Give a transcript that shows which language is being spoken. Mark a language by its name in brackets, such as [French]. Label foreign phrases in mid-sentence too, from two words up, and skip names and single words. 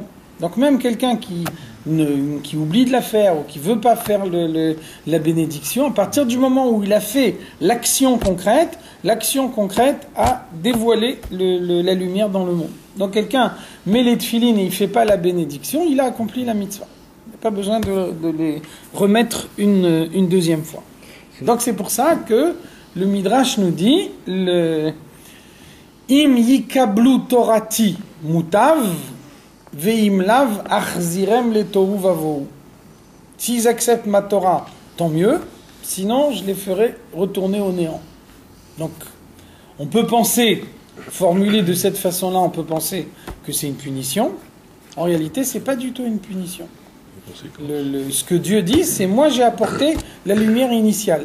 [French] Donc même quelqu'un qui oublie de la faire ou qui veut pas faire la bénédiction, à partir du moment où il a fait l'action concrète a dévoilé la lumière dans le monde. Donc quelqu'un met les tefilines et il fait pas la bénédiction, il a accompli la mitzvah. Il n'y a pas besoin de les remettre une deuxième fois. Donc c'est pour ça que le Midrash nous dit [Hebrew] אם יקבלו תורתי מוטב ואם לאו אחזירם לתהו ובהו. [French] S'ils acceptent ma Torah, tant mieux, sinon je les ferai retourner au néant. Donc on peut penser, formulé de cette façon-là, on peut penser que c'est une punition. En réalité, c'est pas du tout une punition. Ce que Dieu dit, c'est moi j'ai apporté la lumière initiale.